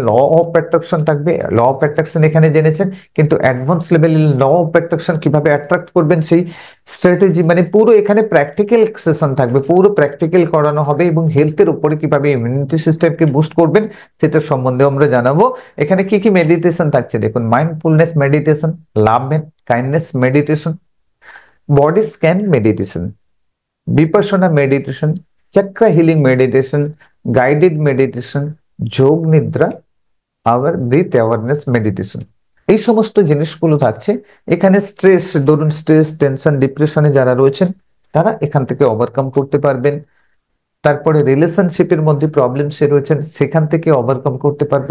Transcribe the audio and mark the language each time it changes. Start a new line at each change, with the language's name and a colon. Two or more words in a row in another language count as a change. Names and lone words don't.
English: law of attraction
Bangla: থাকবে,
English: law of attraction
Bangla: এখানে জেনেছেন, কিন্তু
English: advance level-er law of attraction
Bangla: কিভাবে অ্যাট্রাক্ট করবেন সেই স্ট্র্যাটেজি, মানে পুরো এখানে
English: practical session
Bangla: থাকবে, পুরো প্র্যাকটিক্যাল করানো হবে, এবং হেলথের উপরে কিভাবে
English: immunity system-ke boost
Bangla: করবেন সেটার সম্বন্ধে আমরা জানাবো। এখানে কি কি মেডিটেশন থাকছে দেখুন:
English: mindfulness meditation, love and kindness meditation, body scan meditation, Vipassana meditation, chakra healing meditation, guided meditation,
Bangla: যোগ নিদ্রা, আবার
English: breath awareness meditation.
Bangla: এই সমস্ত জিনিসগুলো থাকছে এখানে। স্ট্রেস, ধরুন
English: stress, tension, depression-e
Bangla: যারা রয়েছেন তারা এখান থেকে ওভারকাম করতে পারবেন। তারপরে রিলেশনশিপের মধ্যে প্রবলেমস রয়েছেন, সেখান থেকে ওভারকাম করতে পারবেন।